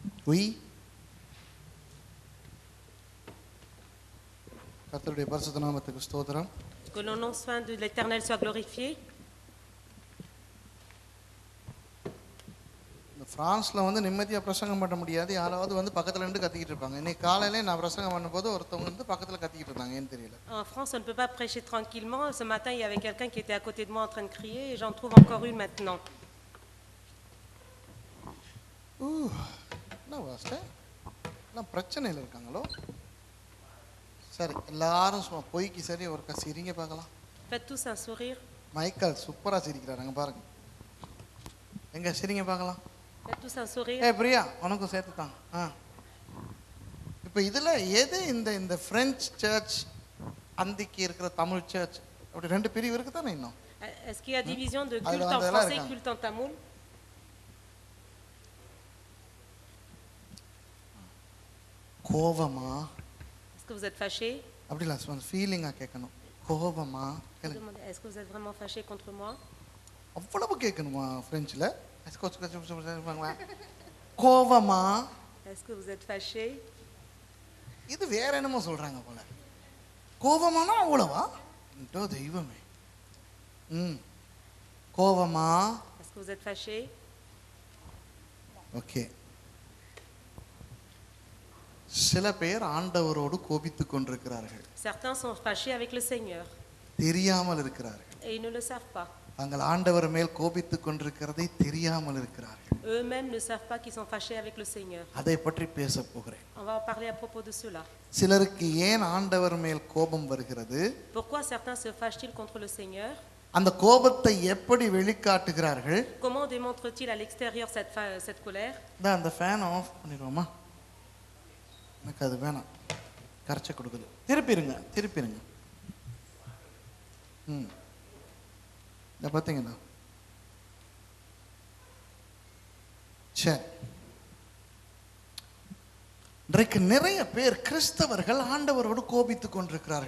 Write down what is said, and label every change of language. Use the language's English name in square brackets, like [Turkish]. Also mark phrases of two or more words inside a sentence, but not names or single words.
[French] Oui. [Tamil] கர்த்தருடைய பரிசுத்த நாமத்துக்கு ஸ்தோத்திரம். [French] Que le nom saint de l'Éternel soit glorifié. [Tamil] பிரான்ஸ்ல வந்து நிம்மதியா பிரசங்கம் பண்ண முடியாது. யாராவது வந்து பக்கத்துல இருந்து கத்திக்கிட்டு இருப்பாங்க. இன்னைக்கு காலையில நான் பிரசங்கம் பண்ணும்போது ஒருத்தவங்க வந்து பக்கத்துல கத்திக்கிட்டு இருந்தாங்க. ஏன்னு தெரியல. [French] En France, on ne peut pas prêcher tranquillement. Ce matin, il y avait quelqu'un qui était à côté de moi en train de crier et j'en trouve encore une maintenant. [Tamil] என்ன வாஸ்ட்? எல்லாம் பிரச்சனையில இருக்காங்களோ? சரி, எல்லாரும் சும்மா பொய்க்கு சரி ஒரு சிரிங்க பார்க்கலாம். [French] Faites tous un sourire. [Tamil] மைக்கேல் சூப்பரா சிரிக்கிறாங்க பாருங்க. எங்க சிரிங்க பார்க்கலாம். [French] Faites tous un sourire. [Tamil] பிரியா உனக்கும் சேர்த்து தான். இப்போ இதுல எது இந்த [English] French church [Tamil] அந்திக்கு இருக்கிற தமிழ் சர்ச் அப்படி ரெண்டு பிரிவு இருக்கு தானே இன்னும்? [French] Est-ce qu'il y a division de culte en français et culte en tamoul? [Tamil] கோவமா? [French] Est-ce que vous êtes fâché? [Tamil] அப்படி இல்ல, சும்மா ஃபீலிங்கா கேட்கணும். கோவமா? [French] Est-ce que vous êtes vraiment fâché contre moi? [Tamil] அவ்வளவு கேட்கணுமா பிரெஞ்சுல? கோவமா? [French] Est-ce que vous êtes fâché? [Tamil] இது வேற என்னமோ சொல்றாங்க போல. கோவமானா அவ்வளவா? என்டோ தெய்வமே. கோவமா? [French] Est-ce que vous êtes fâché? [Tamil] ஓகே. சில பேர் ஆண்டவரோடு கோபித்துக் கொண்டிருக்கிறார்கள். [French] Certains sont fâchés avec le Seigneur. [Tamil] தெரியாமல் இருக்கிறார்கள். [French] Et ils ne le savent pas. [Tamil] தாங்கள் ஆண்டவர் மேல் கோபித்துக் கொண்டிருக்கிறதை தெரியாமல் இருக்கிறார்கள். [French] Eux-mêmes ne savent pas qu'ils sont fâchés avec le Seigneur. [Tamil] அதை பற்றி பேச போகிறேன். [French] On va en parler à propos de cela. [Tamil] சிலருக்கு ஏன் ஆண்டவர் மேல் கோபம் வருகிறது? [French] Pourquoi certains se fâchent-ils contre le Seigneur? [Tamil] அந்த கோபத்தை எப்படி வெளிக்காட்டுகிறார்கள்? [French] Comment démontrent-ils à l'extérieur cette colère? [Tamil] அந்த [English] fan off [Tamil] பண்ணிடுவோமா? எனக்கு அது வேணாம், கரைச்சி கொடுக்குது. திருப்பிடுங்க. இதை பார்த்தீங்களா? சரி, இன்றைக்கு நிறைய பேர் கிறிஸ்தவர்கள் ஆண்டவரோடு கோபித்துக் கொண்டிருக்கிறார்கள்.